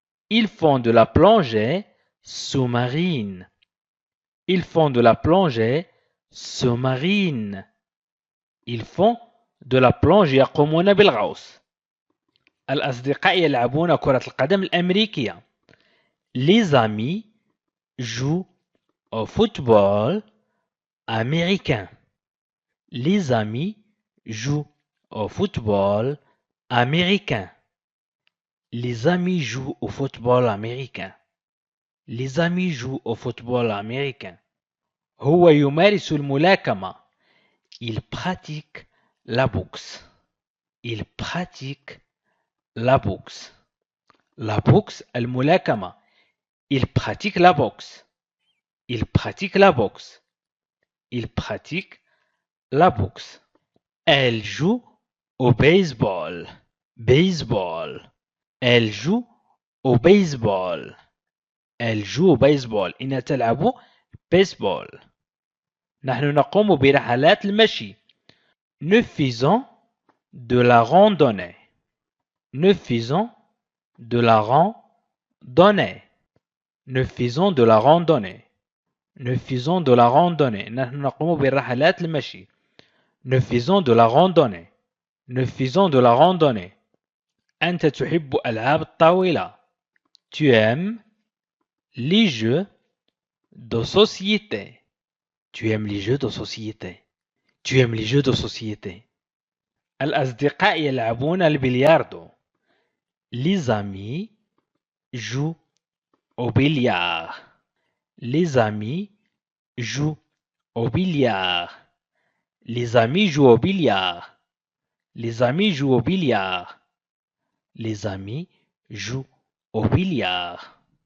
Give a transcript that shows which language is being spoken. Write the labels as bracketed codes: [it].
[fr] Ils font de la plongée sous-marine. Ils font de la plongée sous-marine. Ils font de la plongée [ar] يقومون بالغوص. الأصدقاء يلعبون كرة القدم الأمريكية. [fr] Les amis jouent au football américain. Les amis jouent au football américain. Les amis jouent au football américain. Les amis jouent au football américain. [ar] هو يمارس الملاكمة. [fr] Il pratique la boxe. Il pratique la boxe. La boxe, الملاكمة. Il pratique la boxe. Il pratique la boxe. Il pratique la boxe. Elle joue au baseball. Baseball. Elle joue au baseball. Elle joue au baseball. [ar] إنها تلعب baseball. نحن نقوم برحلات المشي. [fr] Nous faisons de la randonnée. Nous faisons de la randonnée. Nous faisons de la randonnée. Nous faisons de la randonnée. [ar] نحن نقوم برحلات المشي. [fr] Nous faisons de la randonnée. Nous faisons de la randonnée. [ar] أنت تحب ألعاب الطاولة. [fr] Tu aimes les jeux de société. Tu aimes les jeux de société. Tu aimes les jeux de société. [ar] الأصدقاء يلعبون البلياردو. [fr] Les amis jouent au billard. Les amis jouent au billard. Les amis jouent au billard. Les amis jouent au billard. Les amis jouent au billard.